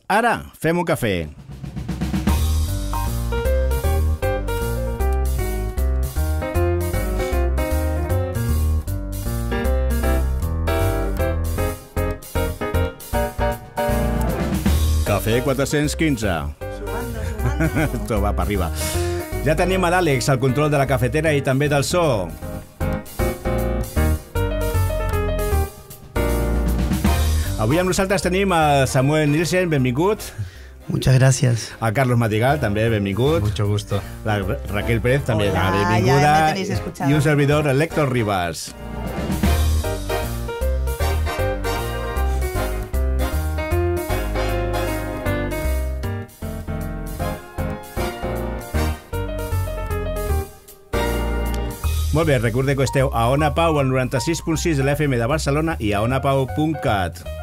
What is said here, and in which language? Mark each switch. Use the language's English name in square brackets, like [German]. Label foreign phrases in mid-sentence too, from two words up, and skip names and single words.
[Catalan] Ara fem un cafè. Cafè 415. Tot va per arriba. Ja tenim a l'Àlex al control de la cafetera i també del so. Avui amb nosaltres tenim a Samuel Nielsen, benvingut. [Spanish] Muchas gracias. [Catalan] A Carlos Madrigal, també benvingut. [Spanish] Mucho gusto. [Catalan] La Raquel Pérez, també benvinguda. [Spanish] Ya me tenéis escuchado. [Catalan] I un servidor, Héctor Ribas. Molt bé, recordeu que esteu a Ona Pau, al 96.6 de l'FM de Barcelona i a onapau.cat.